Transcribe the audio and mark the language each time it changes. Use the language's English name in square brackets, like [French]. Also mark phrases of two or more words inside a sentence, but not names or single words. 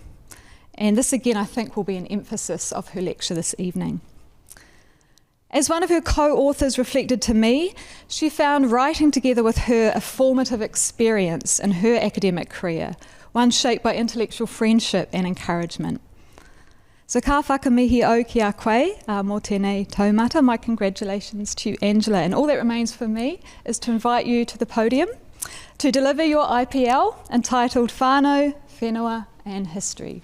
[English] And this again, I think, will be an emphasis of her lecture this evening. As one of her co-authors reflected to me, she found writing together with her a formative experience in her academic career, one shaped by intellectual friendship and encouragement. [Māori] So ka whakamihi au ki a koe, mō tēnei taumata. [English] My congratulations to you, Angela. And all that remains for me is to invite you to the podium to deliver your IPL entitled Whānau, Whenua and History.